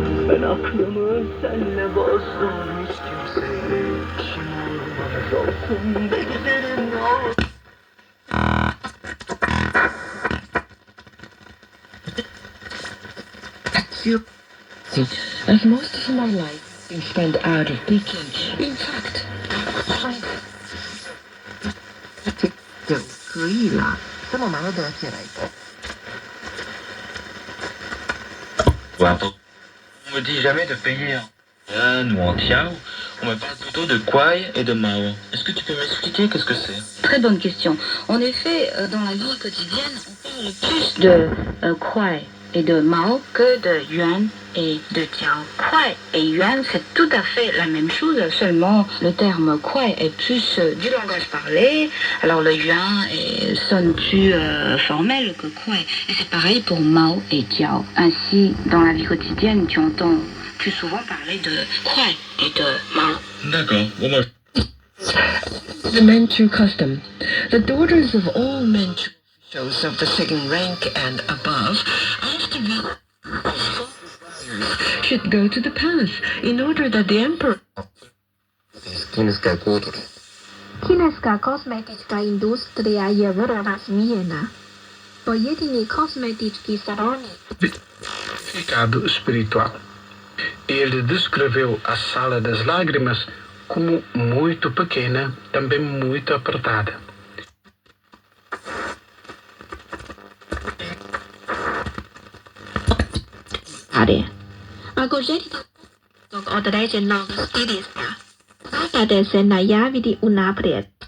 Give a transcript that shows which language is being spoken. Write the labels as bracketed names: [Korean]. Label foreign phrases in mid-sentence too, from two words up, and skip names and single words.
[Turkish] Ben aklımı senle bozdum, hiç kimseye işim olmaz. Olsun be güzelim olsun. [English] As most of my life been spent out of Peking. In fact, [Chinese] 可以啦，这么忙都得起来。 [French] On me dit jamais de payer en yuan ou en tiao. On me parle plutôt de kuai et de mao. Est-ce que tu peux m'expliquer qu'est-ce que c'est? Très bonne question. En effet, dans la vie quotidienne, on parle plus de kuai et de mao que de yuan et de tiao. Kuai et yuan, c'est tout à fait la même chose, seulement le terme kuai est plus du langage parlé, alors le yuan sonne plus formel que kuai. Et c'est pareil pour mao et tiao. Ainsi, dans la vie quotidienne, tu entends plus souvent parler de kuai et de mao. D'accord. Bon, moi... [English] The Manchu custom. The daughters of all Manchu officials of the second rank and above, after should go to the palace in order that the emperor... [Croatian] Kineska kosmetička industrija je vrlo razvijena. Pojedini kosmetički saloni. [Portuguese] Fabricado espiritual. Ele descreveu a sala das lágrimas como muito pequena, também muito apertada. [Croatian] Ako želite određenog stilista, morate se najaviti unaprijed.